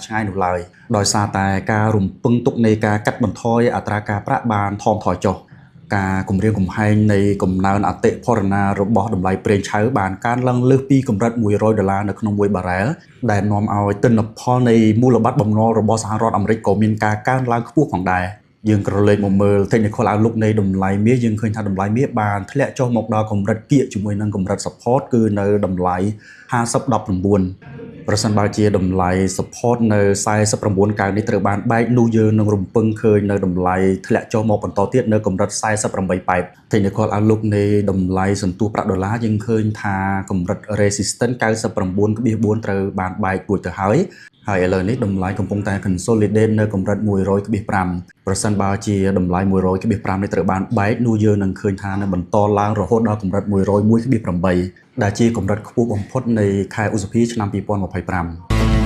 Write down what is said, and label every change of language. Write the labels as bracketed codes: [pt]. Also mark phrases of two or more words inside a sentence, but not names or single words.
[km] ឆ្ងាយនោះឡើយដោយសារតែការរំពឹងទុកនៃការកាត់បន្ថយអត្រាការប្រាក់បានថមថយចុះការគម្រាមកំហែងនៃកំណើនអតិផរណារបស់តម្លៃប្រេងឆៅបានកើនឡើងលើ សពីកម្រិត$100នៅក្នុង1បារ៉ែលដែលនាំឲ្យទិន្នផលនៃមូលបត្របំណុលរបស់សហរដ្ឋអាមេរិកក៏មានការកើនឡើងខ្ពស់ផងដែរយើងក្រឡេកមកមើល [en] technical outlook [km] នៃតម្លៃមាសយើងឃើញថាតម្លៃមាសបានធ្លាក់ចុះមកដល់កម្រិតកៀកជាមួយនឹងកម្រិត support គឺនៅតម្លៃ50.19 ប្រសិនបើជាតម្លៃ support នៅ49កើននេះត្រូវបានបែកនោះយើងនឹងរំពឹងឃើញនៅតម្លៃធ្លាក់ចុះមក បន្តទៀតនៅកម្រិត48.8 [en] technical outlook [km] នៃតម្លៃសន្ទុះប្រាក់ដុល្លារយើងឃើញថាកម្រិត resistance 99.4 ត្រូវបានបែករួចទៅហើយឥឡូវនេះតម្លៃកំពុងតែ consolidate នៅកម្រិត100.5ប្រសិនបើជាតម្លៃ100.5នេះត្រូវបានបែកនោះយើងនឹងឃើញថានឹងបន្តឡើងរហូតដល់កម្រិត101.8ដែលជាកម្រិតខ្ពស់បំផុតនៃខែឧសភាឆ្នាំ2025